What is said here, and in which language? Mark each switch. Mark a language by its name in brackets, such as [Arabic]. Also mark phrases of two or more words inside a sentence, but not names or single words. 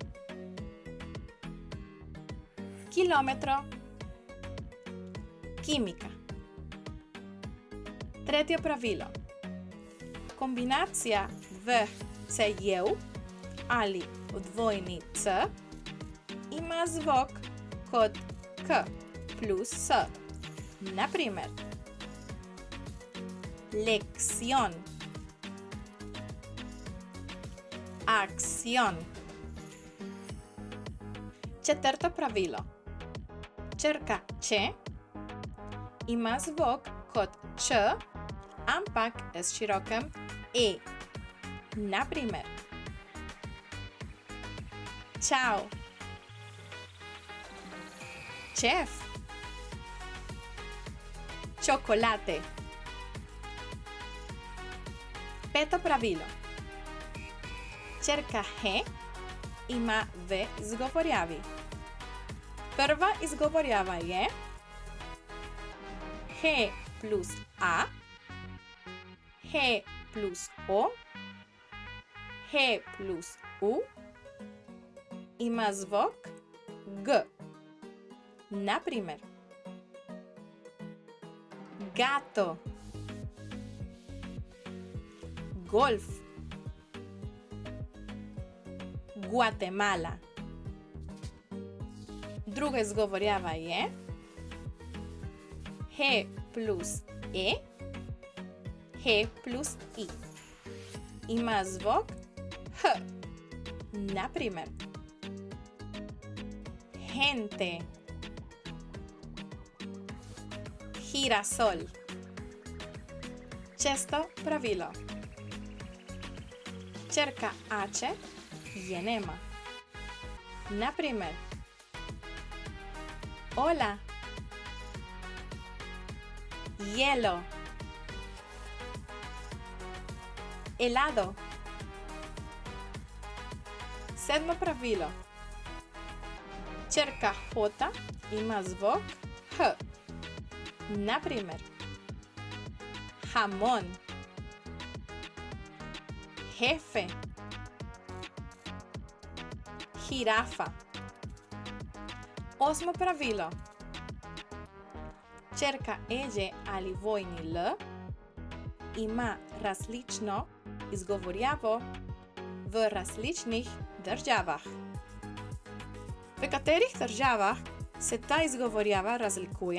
[Spanish] Kilometro, química. [Slovenian] Tretje pravilo. Kombinacija v c-jev ali dvojni c ima zvok kot k plus s. Na primer, [Spanish] lección, acción. [Slovenian] Četrto pravilo. Črka če ima zvok kot č, ampak s širokim e. Na primer, čau, [Spanish] chef, chocolate. [Slovenian] Peto pravilo. Črka he ima v izgovorjavi. Prva izgovorjava je he plus a, he plus o, he plus u, ima zvok g. Na primer, [Spanish] gato, golf, Guatemala. [Slovenian] Druga izgovorjava je he plus e, he plus i. Ima zvok h. Na primer, [Spanish] gente, girasol. [Slovenian] Šesto pravilo. Črka ače je nema. Na primer, [Spanish] hola, hielo, helado. [Slovenian] Sedmo pravilo. Črka hota ima zvok h. Na primer, [Spanish] jamón, jefe, jirafa. [Slovenian] Osmo pravilo. Črka eže ali vojni l ima različno izgovorjavo v različnih državah. V katerih državah se ta izgovorjava razlikuje?